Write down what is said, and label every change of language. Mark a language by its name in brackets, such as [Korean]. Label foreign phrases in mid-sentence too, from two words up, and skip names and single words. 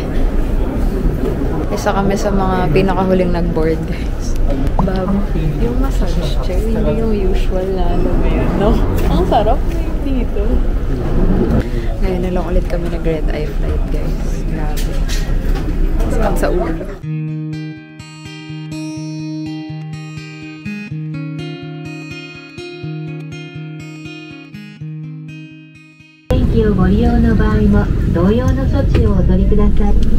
[Filipino] Isa kami sa mga pinakahuling nag-board, guys. Bago. Yung [English] massage chair, [Filipino] hindi yung usual na alam mo yun, no? Ang sarap dito. Ngayon na lang ulit kami nag- [English] red eye flight, [Filipino] guys. Grabe. Sakit sa ulo. [Japanese] をご利用の場合も同様の措置をお取りください。